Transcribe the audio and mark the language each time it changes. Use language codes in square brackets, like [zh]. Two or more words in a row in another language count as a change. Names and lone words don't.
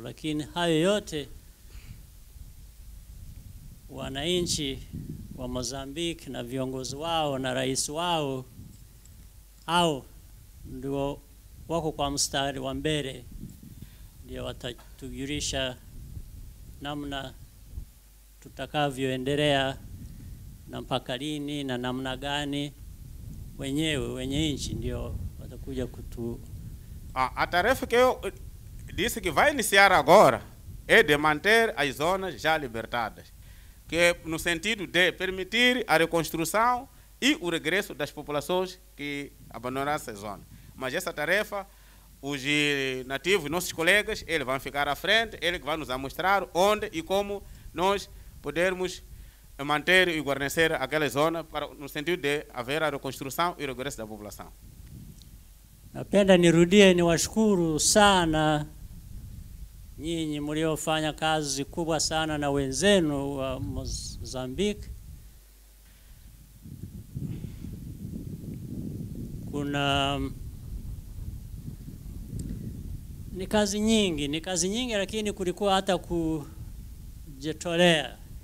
[sw] Lakini hayo yote wananchi wa Mozambique na viongozi wao na rais wao au ndio wako kwa mstari wa mbele, ndio watatujulisha namna tutakavyoendelea na mpaka lini na namna gani. Wenye nchi ndio watakuja kutu. [pt] A tarefa que eu disse que vai iniciar agora é de manter as zonas já libertadas, que é no sentido de permitir a reconstrução e o regresso das populações que abandonaram essa zona. Mas essa tarefa, os nativos, nossos colegas, eles vão ficar à frente, eles vão nos mostrar onde e como nós podermos manter e guarnecer aquela zona no sentido de haver a reconstrução e o regresso da população. [sw] Napenda nirudie niwashukuru sana nyinyi mliofanya kazi kubwa sana na wenzenu wa Mozambique. Kuna ni kazi nyingi, lakini kulikuwa hata kujitolea.